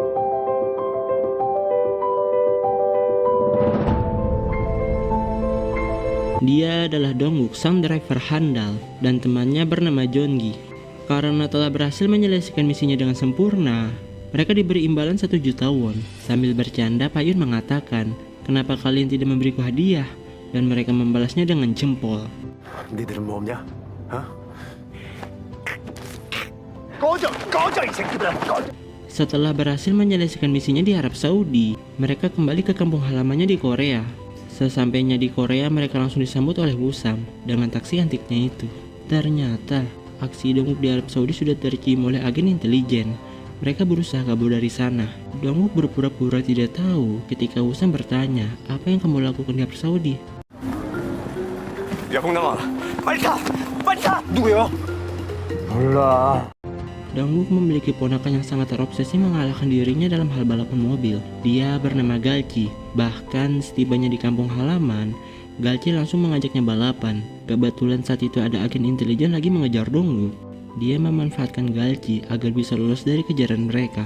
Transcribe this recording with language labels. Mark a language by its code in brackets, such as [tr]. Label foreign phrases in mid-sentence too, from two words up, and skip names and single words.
[id] Dia adalah Dongwook, sang driver handal, dan temannya bernama Jongi. Karena telah berhasil menyelesaikan misinya dengan sempurna, mereka diberi imbalan 1 juta won. Sambil bercanda, Pak Yun mengatakan, "Kenapa kalian tidak memberiku hadiah?" Dan mereka membalasnya dengan jempol. [ko] 니들은 뭐 없냐? 꺼져 이 새끼들아 꺼져. [id] Setelah berhasil menyelesaikan misinya di Arab Saudi, mereka kembali ke kampung halamannya di Korea. Sesampainya di Korea, mereka langsung disambut oleh Wusam dengan taksi antiknya itu. Ternyata, aksi Dongwook di Arab Saudi sudah tercium oleh agen intelijen. Mereka berusaha kabur dari sana. Dongwook berpura-pura tidak tahu ketika Wusam bertanya, "Apa yang kamu lakukan di Arab Saudi?" [ko] 야 홍남아 빨리 가 누구야? 몰라. [id] Dongwook memiliki ponakan yang sangat terobsesi mengalahkan dirinya dalam hal balapan mobil. Dia bernama Galchi. Bahkan setibanya di kampung halaman, Galchi langsung mengajaknya balapan. Kebetulan saat itu ada agen intelijen lagi mengejar Dongwook. Dia memanfaatkan Galchi agar bisa lolos dari kejaran mereka.